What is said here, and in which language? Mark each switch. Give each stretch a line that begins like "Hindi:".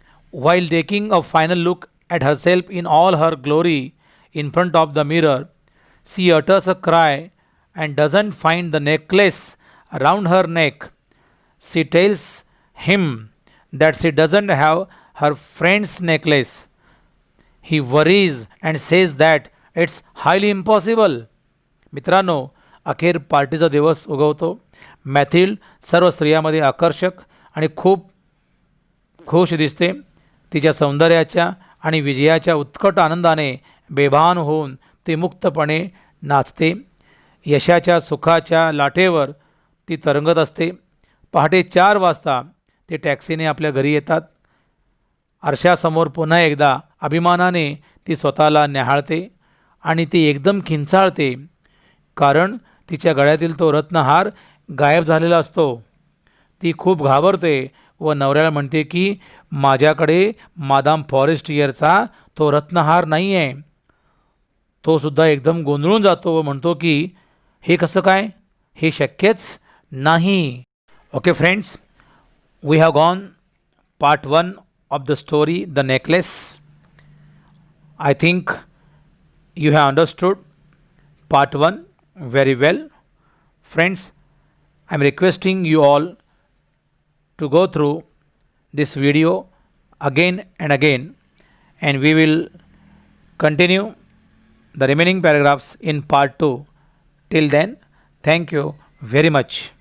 English: While taking a final look at herself in all her glory in front of the mirror, she utters a cry and doesn't find the necklace around her neck. She tells him that she doesn't have her friend's necklace. He worries and says that it's highly impossible.
Marathi: मित्रांनो, अखेर पार्टीचा दिवस उगवतो. मॅथिल्ड सर्व स्त्रियांमध्ये आकर्षक आणि खूप खुश दिसते. तिच्या सौंदर्याच्या आणि विजयाच्या उत्कट आनंदाने बेभान होऊन ती मुक्तपणे नाचते. यशाच्या सुखाच्या लाटेवर ती तरंगत असते. पहाटे 4 वाजता ते टॅक्सीने आपल्या घरी येतात. आरशासमोर पुन्हा एकदा अभिमानाने ती स्वतःला न्याहाळते आणि ती एकदम किंचाळते, कारण तिच्या गळ्यातील तो रत्नहार गायब झालेला असतो. ती खूप घाबरते व नवऱ्याला म्हणते की माझ्याकडे मादाम फॉरेस्टियरचा तो रत्नहार नाही आहे. तो सुद्धा एकदम गोंधळून जातो व म्हणतो की हे कसं काय, हे शक्यच नाही.
English: Okay friends, we have gone part 1 of the story The Necklace. I think you have understood part 1 very well. Friends, I am requesting you all to go through this video again and again, and we will continue the remaining paragraphs in part 2. Till then, thank you very much.